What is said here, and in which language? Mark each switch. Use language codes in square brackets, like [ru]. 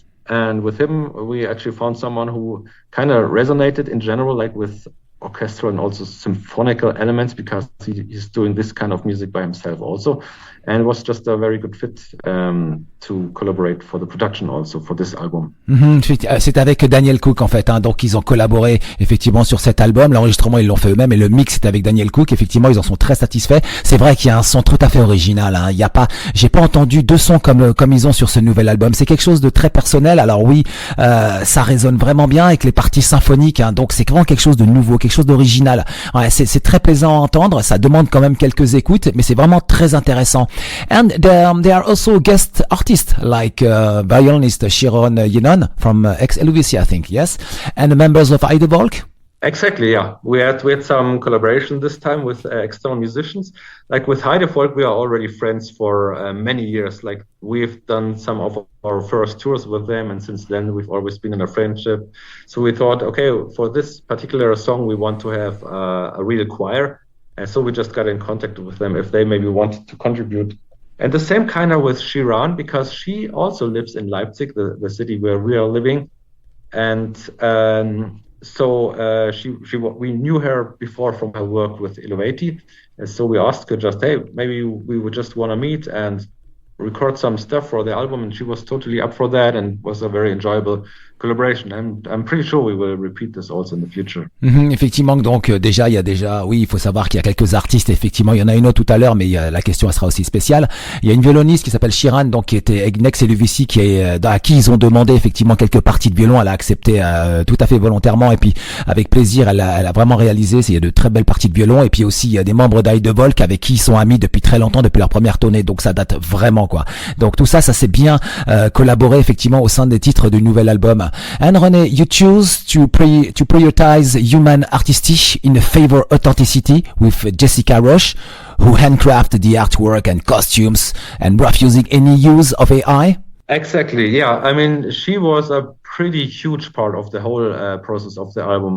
[en] And with him, we actually found someone who kind of resonated in general, like with orchestral and also symphonical elements, because he's doing this kind of music by himself also, and it was just a very good fit to collaborate for the production also for this album. [fr] C'est avec Daniel Cook en fait, donc ils ont collaboré effectivement sur cet album. L'enregistrement ils l'ont fait eux-mêmes et le mix c'est avec Daniel Cook. Effectivement ils en sont très satisfaits. C'est vrai qu'il y a un son tout à fait original. Il y a pas, j'ai pas entendu deux sons comme ils ont sur ce nouvel album. C'est quelque chose de très personnel. Alors oui, ça résonne vraiment bien avec les parties symphoniques. Donc c'est vraiment quelque chose de nouveau, quelque chose d'original. Ouais, c'est très plaisant à entendre. Ça demande quand même quelques écoutes, mais c'est vraiment très intéressant. [en] And there are also guest artists like violinist Sharon Yenon from ex-Helvetia, I think, yes, and the members of Heidevolk. Exactly, yeah. We had some collaboration this time with external musicians. Like with Heidevolk, we are already friends for many years. Like we've done some of our first tours with them, and since then we've always been in a friendship. So we thought, okay, for this particular song, we want to have a real choir. And so we just got in contact with them if they maybe wanted to contribute. And the same kind of with Shiran, because she also lives in Leipzig, the city where we are living. And so we knew her before from her work with Elevati. And so we asked her just, hey, maybe we would just want to meet and record some stuff for the album. And she was totally up for that, and was a very enjoyable collaboration. I'm pretty sure we will repeat this also in the future. [fr] Effectivement, donc oui, il faut savoir qu'il y a quelques artistes. Effectivement, il y en a une autre tout à l'heure, mais la question elle sera aussi spéciale. Il y a une violoniste qui s'appelle Shiran, donc qui était Nex et Luvici, à qui ils ont demandé effectivement quelques parties de violon. Elle a accepté tout à fait volontairement, et puis avec plaisir, elle a vraiment réalisé. Il y a de très belles parties de violon, et puis aussi il y a des membres d'Heidevolk avec qui ils sont amis depuis très longtemps, depuis leur première tournée. Donc ça date vraiment quoi. Donc tout ça s'est bien collaboré effectivement au sein des titres du nouvel album. [en] And René, you choose to prioritize human artistic in favor authenticity with Jessica Roche, who handcrafted the artwork and costumes and refusing any use of AI. Exactly, yeah. I mean, she was a pretty huge part of the whole process of the album.